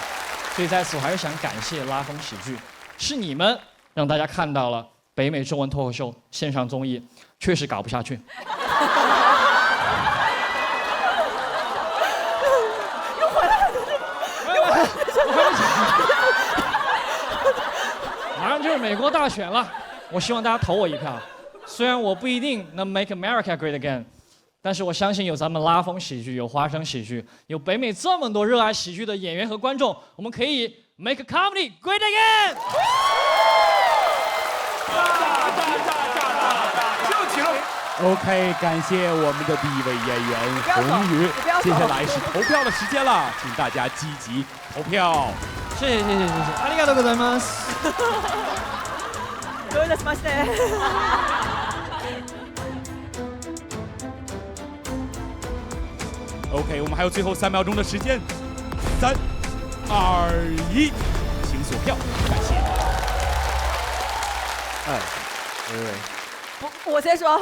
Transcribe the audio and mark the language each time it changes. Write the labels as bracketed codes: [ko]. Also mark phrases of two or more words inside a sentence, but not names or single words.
[zh] 所以在此我还是想感谢拉风喜剧，是你们让大家看到了北美中文脱口秀线上综艺确实搞不下去。马上就是美国大选了，我希望大家投我一票。虽然我不一定能 [en] make America great again， [zh] 但是我相信有咱们拉风喜剧，有花生喜剧，有北美这么多热爱喜剧的演员和观众，我们可以 [en] make comedy great again。 [zh] OK， 感谢我们的第1位演员红宇。接下来是投票的时间了，请大家积极投票。谢谢。 [ja] ありがとうございます。どういたしまして。 [zh] OK，我们还有最后3秒钟的时间，3、2、1，请锁票，感谢。我先说，